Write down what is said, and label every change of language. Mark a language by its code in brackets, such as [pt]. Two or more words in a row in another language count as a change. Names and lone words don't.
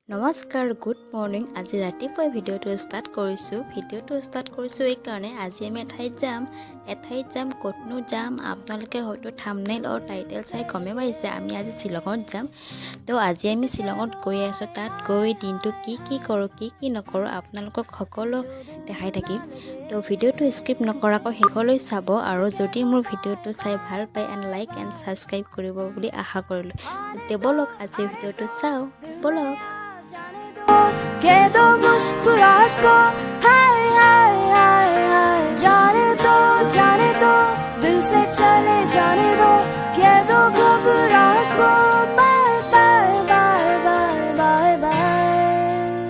[as] নমস্কাৰ [en] good morning [as] আজি ৰাতিপুৱা ভিডিঅ'টো ষ্টাৰ্ট কৰিছোঁ এই কাৰণে আজি আমি এঠাইত যাম ক'তনো যাম আপোনালোকে হয়তো থাম্বনেইল আৰু টাইটেল চাই গমে পাইছে আমি আজি শ্বিলঙত যাম তো আজি আমি শ্বিলঙত গৈ আছোঁ তাত গৈ দিনটো কি কৰোঁ কি নকৰোঁ আপোনালোকক সকলো দেখাই থাকিম তো ভিডিঅ'টো স্কিপ নকৰাকৈ শেষলৈ চাব আৰু যদি মোৰ ভিডিঅ'টো চাই ভাল পায় [en] and like and subscribe [as] কৰিব বুলি আশা কৰিলোঁ তে বলক আজি ভিডিঅ'টো চাওঁ বলক [hi] के दो मुस्कुराहट को हाय हाय हाय हाय जाने दो दिल से चले जाने दो के दो घबराहट को बाय बाय बाय बाय बाय बाय